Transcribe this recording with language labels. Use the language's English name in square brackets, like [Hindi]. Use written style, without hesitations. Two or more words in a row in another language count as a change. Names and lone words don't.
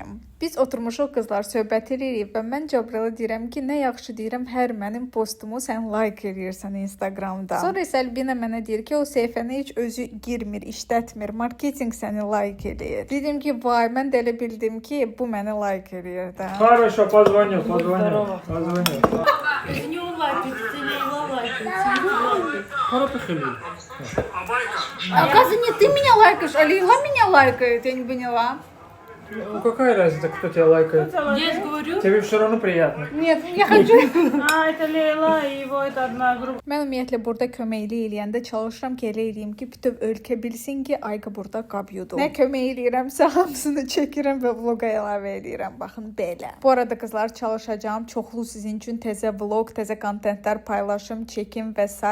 [Azerbaijani] Biz oturmuşuq qızlar, söhbət edirik və mən Cəbrələ deyirəm ki, nə yaxşı deyirəm, hər mənim postumu sən like edirsən Instagramda. Sonra isə Albina mənə deyir ki, o səhifəni heç özü girmir, işlətmir, marketinq səni like edir. Dedim ki, vay, mən də elə bildim ki, bu məni like edir də. [Russian] Хорошо, позвоню. Не он лайкает, ты Лейла лайкает. Оказывается, не ты меня лайкаешь, а Лейла меня лайкает, я не поняла. Ну какая разница, кто тебя лайкает? Я же говорю. Тебе все равно приятно. Нет, я хочу. Это Лейла и его это одна группа. [Azerbaijani] Mən ümumiyyətlə burada köməkli eləyəndə çalışıram ki, elə eləyim ki, bütöv ölkə bilsin ki, Ayqa burada qab yudum. Nə kömək eləyirəmsə, hamısını çəkirəm və vloqa əlavə edirəm. Baxın, belə. Bu arada qızlar, çalışacağım. Çoxlu sizin üçün təzə vloq, təzə kontentlər paylaşım, çəkim və s.